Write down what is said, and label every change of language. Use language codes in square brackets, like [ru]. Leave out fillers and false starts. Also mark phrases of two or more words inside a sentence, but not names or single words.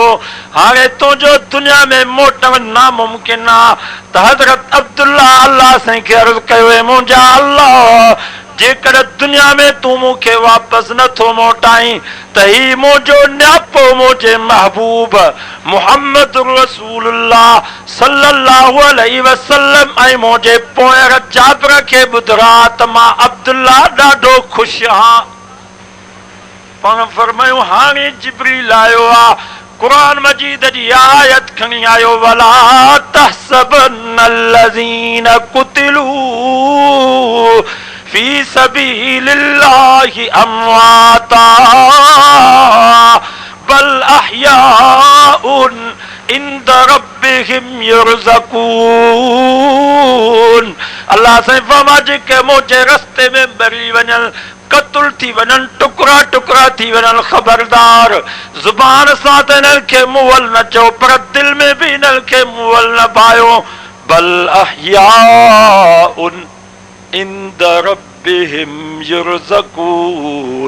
[sd] हाणे तुंहिंजो दुनिया में मोटण नामुमकिन आ। त हज़रत अब्दुल्ला अल्लाह साईं खे अर्ज़ कयो, मुंहिंजा अल्लाह जेकर दुनिया में तू मूंखे वापस नथो मोटाई त ही मुंहिंजो न्यापो मुंहिंजे महबूब मुहम्मद रसूलुल्लाह [ar] صلى الله عليه وسلم [sd] ऐं मुंहिंजे पोयर जाबिर खे ॿुधरा त मां अब्दुल्ला ॾाढो ख़ुशि आहियां। पाण फरमायूं हाणे जिब्रील आयो आ, कुरान मजीद जी आयत खणी आयो, [ar] ولا تحسبن الذين قتلوا في سبيل الله أمواتا بل أحياء عند ربهم يرزقون. [sd] अल्लाह साईं फरमा जेके मुंहिंजे रस्ते में मरी वञनि, कत्ल थी वञनि, टुकड़ा टुकड़ा थी वञनि, ख़बरदार ज़ुबान सां त इन्हनि खे मुअल न चओ पर दिल में भी इन्हनि खे मुअल न पायो। [ar] بل أحياء عند ربهم يرزقون.